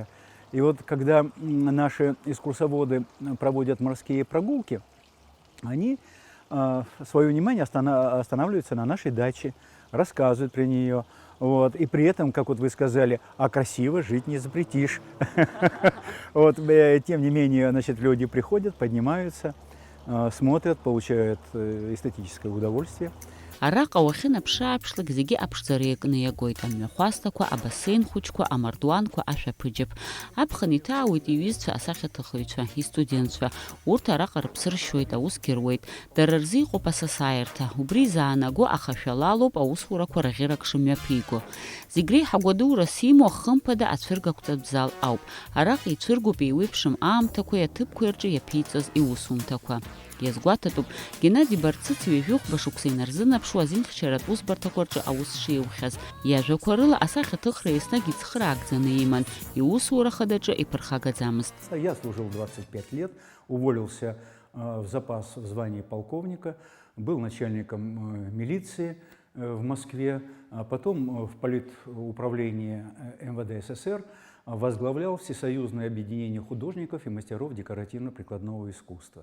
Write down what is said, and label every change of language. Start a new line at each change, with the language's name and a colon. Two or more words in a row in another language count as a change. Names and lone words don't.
Russian: И вот когда наши экскурсоводы проводят морские прогулки, они свое внимание останавливаются на нашей даче, рассказывают про нее. Вот. И при этом, как вот вы сказали, а красиво жить не запретишь. Вот, тем не менее, значит, люди приходят, поднимаются, смотрят, получают эстетическое удовольствие.
Abkhazian: Араҟа уахьынаԥшы-ааԥшлак зегьы аԥшӡара иакны иагоит амҩахәасҭақәа, абасеин хәыҷқәа, амардуанқәа, ашәаԥыџьаԥ. Аԥхын иҭаауеит иҩызцәа, асахьаҭыхыҩцәа, истудентцәа. Урҭ араҟа рыԥсы ршьоит, аусгьы руеит. Дара рзы иҟоуп асасааирҭа. Убри изаанаго ахашәалалоуп аусурақәа раӷьырак шымҩаԥиго. Зегь реиҳа гәадурас имоу хымԥада ацәыргақәҵатә ауп. Араҟа ицәыргоуп еиуеиԥшым аамҭақәеи аҭыԥқәеи рҿы иаԥиҵаз иусумҭақәа. Иазгәаҭатәуп Геннади Барцыц ҩажәихәба шықәса инарзынаԥшуа азинхьчаратә усбарҭақәа рҿы аус шиеухьаз. Иажәақәа рыла асахьаҭыхра еснагь ицхыраагӡаны иман, иусура хадаҿы иԥырхагаӡамызт.
Russian: Я служил 25 лет, уволился в запас в звании полковника, был начальником милиции в Москве, а потом в политуправлении МВД СССР возглавлял Всесоюзное объединение художников и мастеров декоративно-прикладного искусства.